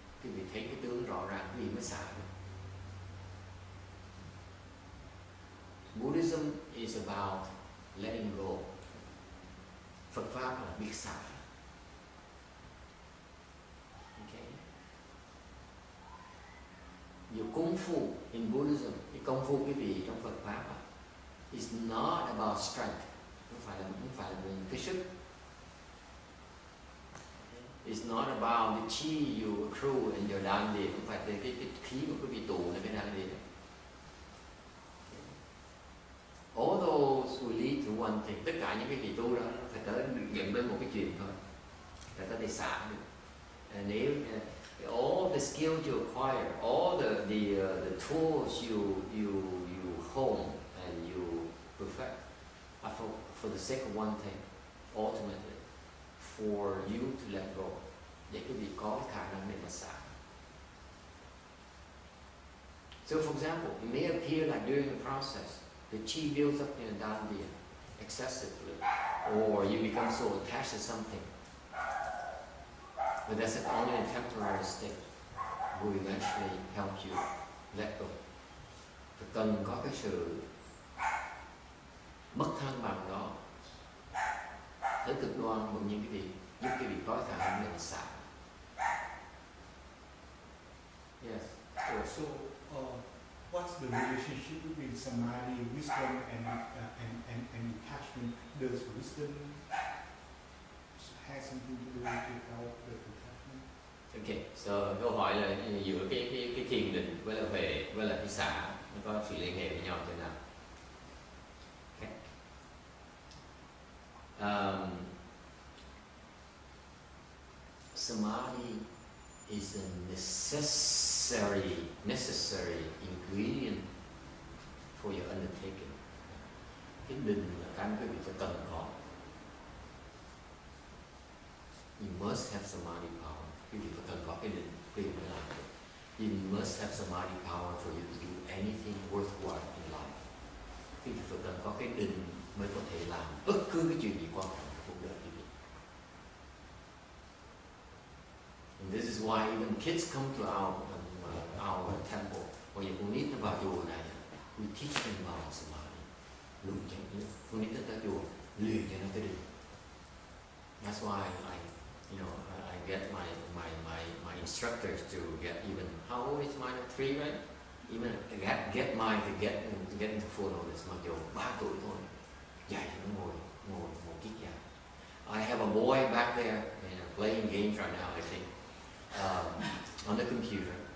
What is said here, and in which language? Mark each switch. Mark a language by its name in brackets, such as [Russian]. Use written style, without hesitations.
[Vietnamese] Quý vị thấy cái tướng rõ ràng, quý vị mới xả được. [English] Buddhism is about letting go. [Vietnamese] Phật Pháp là biết xả. [English] Okay. Your Kung Fu in Buddhism, [Vietnamese] cái công phu quý vị trong Phật Pháp [English] is not about strength. [Vietnamese] Không phải là cái sức. [English] It's not about the chi you accrue in your dandy. [Vietnamese] Không phải cái khí mà quý vị tụ là cái dandy. [English] All those will lead to one thing. [Vietnamese] Tất cả những cái gì tu đó nó phải tới dẫn đến một cái chuyện thôi. Là có thể xả được. [English] Nếu all the skills you acquire, all the tools you hone and you perfect are for the sake of one thing, ultimately, for you to let go. [Vietnamese] Để quý vị có khả năng để mà xả. [English] So, for example, it may appear like during the process, the chi builds up in a dandiya. excessively, or you become so attached to something. But that's only a temporary state. Will eventually help you let go. [Vietnamese] Phải cần có cái sự mất thăng bằng đó tới cực đoan của những cái việc giúp cái việc có khả năng mình xả. [English] Yes. So, what's the relationship between samadhi, wisdom, and attachment? Does wisdom have something to do with help the attachment? Okay. [Vietnamese] So câu hỏi là giữa cái thiền định với là cái xả nó có sự liên hệ với nhau thế nào? [English] Okay. Samadhi is a necessary ingredient for your undertaking. [Vietnamese] Cái định là cái quý vị phải cần có. [English] You must have samadhi power. [Vietnamese] Quý vị phải cần có cái định quý vị mới làm được. [English] You must have samadhi power for you to do anything worthwhile in life. [Vietnamese] Quý vị phải cần có cái định mới có thể làm bất cứ cái chuyện gì quan trọng trong cuộc đời quý vị. [English] And this is why even kids come to our temple. When you need to [Vietnamese] vào chùa này, [English] we teach them about samadhi. [Vietnamese] Luyện cho con nít tới chùa, luyện cho nó cái định. [English] That's why I get my instructors to get even, how old is mine? 3, right? Even get mine to get into full notice. [Vietnamese] Mặc dù 3 tuổi thôi, dạy cho nó ngồi kiết giang. [English] I have a boy back there playing games right now, I think, on the computer.